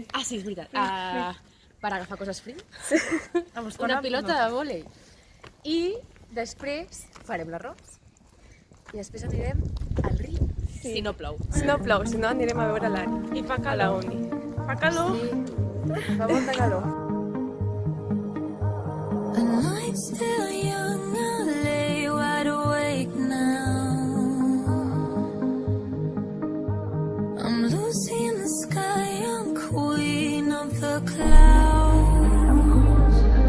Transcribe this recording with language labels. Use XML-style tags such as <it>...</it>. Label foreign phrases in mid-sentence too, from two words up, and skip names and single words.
<ca>Ah, sí, és veritat. Per agafar coses free. Vamos, Una pilota de vòlei. I després farem l'arròs. I després anirem al riu. Si no plou. Si no plou, si no anirem a veure l'Anna. I fa A la calor. uni. Fa calor. Sí, fa molta calor.</ca> <en>The night's still young, I lay wide awake now. I'm Lucy in the sky, I'm queen of the clouds.</en>